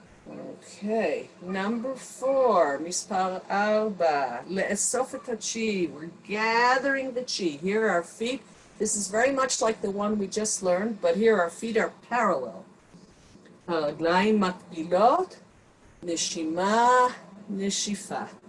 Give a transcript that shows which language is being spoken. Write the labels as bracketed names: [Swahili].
[English] Okay, number 4, [Hebrew] מספר 4, לאסוף את הצ'י. [English] We're gathering the chi. Here our feet, this is very much like the one we just learned, but here our feet are parallel. [Hebrew] הרגליים מקבילות, נשימה, נשיפה.